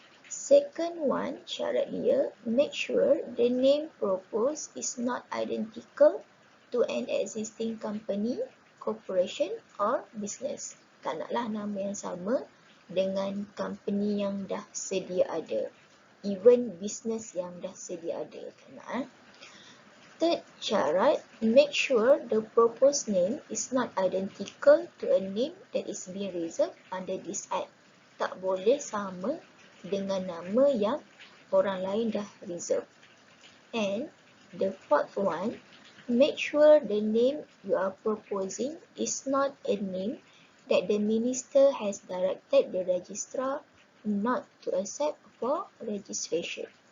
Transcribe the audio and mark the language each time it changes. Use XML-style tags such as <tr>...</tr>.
<en>Second one,</en> <ms>syarat dia,</ms> <en>make sure the name proposed is not identical to an existing company, corporation or business.</en> <ms>Tak naklah nama yang sama dengan company yang dah sedia ada, even business yang dah sedia ada. Tak nak.</ms> <en>Third syarat, make sure the proposed name is not identical to a name that is being reserved under this act.</en> <ms>Tak boleh sama dengan nama yang orang lain dah reserve.</ms> <en>And the fourth one, make sure the name you are proposing is not a name that the minister has directed the registrar not to accept for registration.</en>